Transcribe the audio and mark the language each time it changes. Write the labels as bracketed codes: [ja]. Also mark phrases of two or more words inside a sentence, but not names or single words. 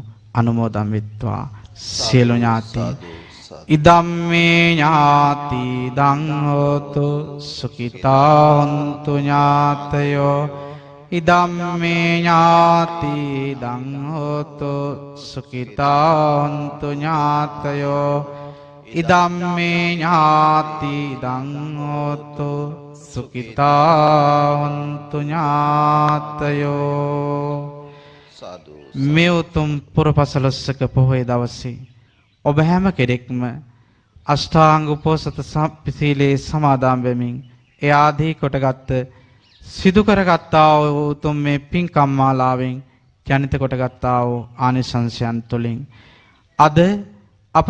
[si] අනුමෝදන් වෙත්වා සියලු ඥාති [pi] ඉදම්මේ ඥාති දං හෝතු සුඛිතාන්තු ඥාතයෝ ඉදම්මේ ඥාති දං හෝතු සුඛිතාන්තු ඥාතයෝ ඉදම්මේ ඥාති දං හෝතු සුඛිතාන්තු ඥාතයෝ. [si] මේ උතුම් පුරපසළොස්වක පොහොය දවසේ ඔබ හැම කෙනෙක්ම අෂ්ටාංග උපෝසත සීලේ සමාදන් වෙමින් ඒ ආදී කොටගත් සිදු කරගත්තා වූ උතුම් මේ පින්කම් මාලාවෙන් ජනිත කොටගත්තා වූ ආනිසංසයන් තුළින් අද අප